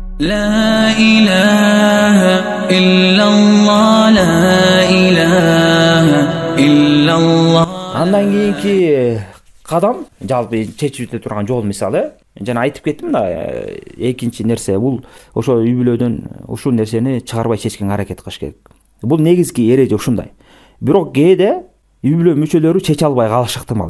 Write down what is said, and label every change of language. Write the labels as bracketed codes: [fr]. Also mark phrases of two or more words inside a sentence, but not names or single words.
[ar] لا إله إلا الله لا إله إلا الله. [ky] Андан кийинки кадам жалпы чечүүтө турган жол мисалы жана айтып кеттим да, экинчи нерсе бул ошо үй бүлөдөн ушул нерсени чыгарбай чечкенге аракет кылыш керек. Бул негизги эреже ушундай. Бирок кээде үй бүлө мүчөлөрү чече албай калышы ыктымал.